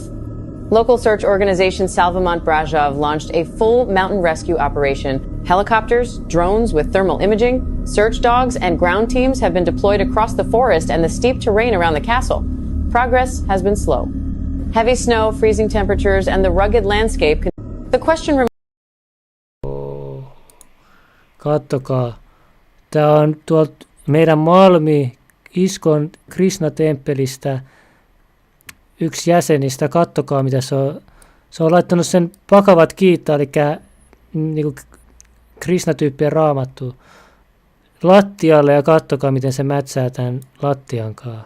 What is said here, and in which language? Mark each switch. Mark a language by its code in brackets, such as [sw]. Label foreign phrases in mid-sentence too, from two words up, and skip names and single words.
[en] Local search organization Salvamont Brajov launched a full mountain rescue operation. Helicopters, drones with thermal imaging, search dogs, and ground teams have been deployed across the forest and the steep terrain around the castle. Progress has been slow. Heavy snow, freezing temperatures, and the rugged landscape. The question remains. [fi] Kattokaa. Tämä on tuolta meidän Malmi Iskon Krishna-temppelistä yksi jäsenistä. Kattokaa mitä se on. Se on laittanut sen Bhagavad Gita, eli niinku Krishna-tyyppien raamattu lattialle ja kattokaa miten se mätsää tämän lattiankaan.